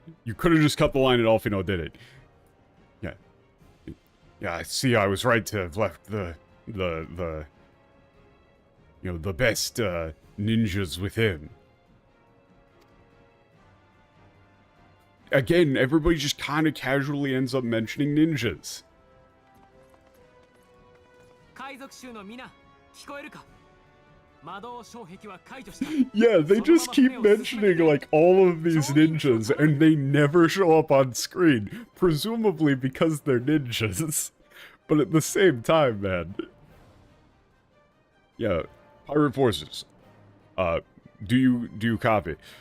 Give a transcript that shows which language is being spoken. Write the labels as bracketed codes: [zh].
[en] You could have just cut the line at Alphino did it. Yeah. Yeah, I see, I was right to have left the you know, the best, ninjas with him. again, everybody just kind of casually ends up mentioning ninjas. [ja] 海賊衆の皆、聞こえるか？魔導障壁は解除した。 [en] Yeah, they just keep mentioning like all of these ninjas and they never show up on screen, presumably because they're ninjas. But at the same time, man. Yeah, pirate forces. Do you copy?